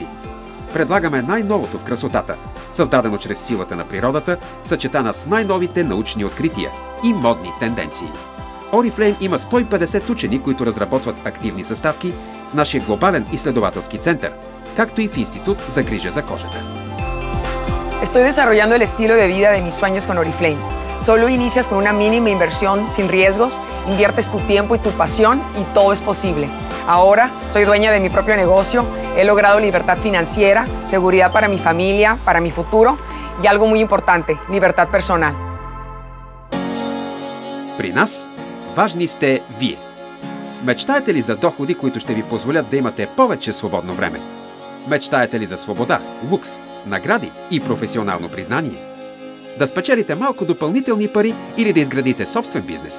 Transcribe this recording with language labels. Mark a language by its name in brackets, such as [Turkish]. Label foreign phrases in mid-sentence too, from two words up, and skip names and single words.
[Bulgarian] Предлагаме най-новото в красотата, създадено чрез силата на природата, съчетана с най-новите научни открития и модни тенденции. Oriflame има 150 учени, които разработват активни съставки в нашия глобален изследователски център, както и в Институт за грижа за кожата. [Spanish] Estoy desarrollando el estilo de vida de mis sueños con Oriflame. Solo inicias con una mínima inversión sin riesgos, inviertes tu tiempo y tu pasión y todo es posible. Ahora soy dueña de mi propio negocio, he logrado libertad financiera, seguridad para mi familia, para mi futuro y algo muy importante, libertad personal. [Bulgarian] При нас важни сте вие. Мечтаете ли за доходи, които ще ви позволят да имате повече свободно време? Мечтаете ли за свобода, лукс, награди и професионално признание? Да спечелите малко допълнителни пари или да изградите собствен бизнес?